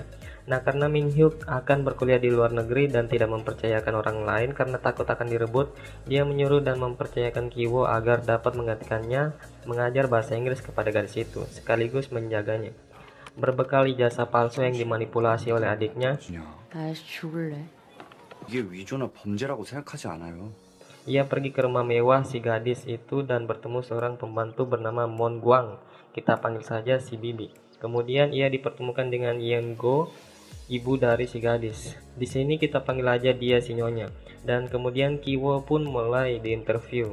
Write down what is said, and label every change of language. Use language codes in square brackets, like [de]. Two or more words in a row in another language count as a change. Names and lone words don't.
[id] Nah, karena Min Hyuk akan berkuliah di luar negeri dan tidak mempercayakan orang lain karena takut akan direbut, dia menyuruh dan mempercayakan Ki-wo agar dapat menggantikannya mengajar bahasa Inggris kepada gadis itu, sekaligus menjaganya. Berbekal ijazah palsu yang dimanipulasi oleh adiknya, [ko] 이게 위조나 범죄라고 생각하지 않아요. [id] ia pergi ke rumah mewah si gadis itu dan bertemu seorang pembantu bernama Mon Guang. Kita panggil saja si Bibi. Kemudian ia dipertemukan dengan Yen Go, ibu dari si gadis. Di sini kita panggil aja dia si Nyonya. Dan kemudian Ki-wo pun mulai diinterview.